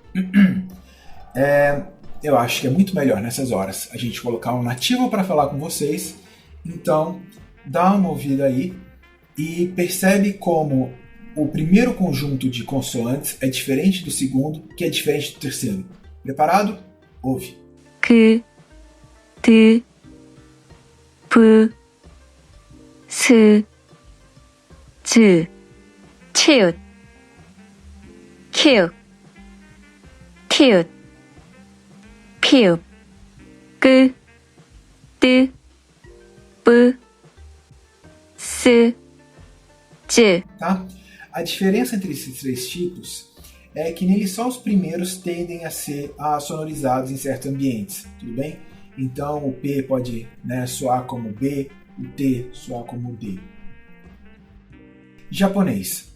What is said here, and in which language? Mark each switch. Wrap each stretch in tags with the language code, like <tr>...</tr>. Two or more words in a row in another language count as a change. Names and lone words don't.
<pt>Eu acho que é muito melhor nessas horas a gente colocar um nativo para falar com vocês. Então, dá uma ouvida aí e percebe como o primeiro conjunto de consoantes é diferente do segundo, que é diferente do terceiro. Preparado? Ouve.</pt> <ko>그, 드, 브, 스, 즈, 치읓, 키읔, 티읕, 피읕, 끄, 뜨, 뿌, 스, 즈.</ko> <pt>Tá? A diferença entre esses 3 tipos é que neles só os primeiros tendem a ser sonorizados em certos ambientes, tudo bem? Então o P pode, né, soar como B, o T soar como D. Japonês.</pt>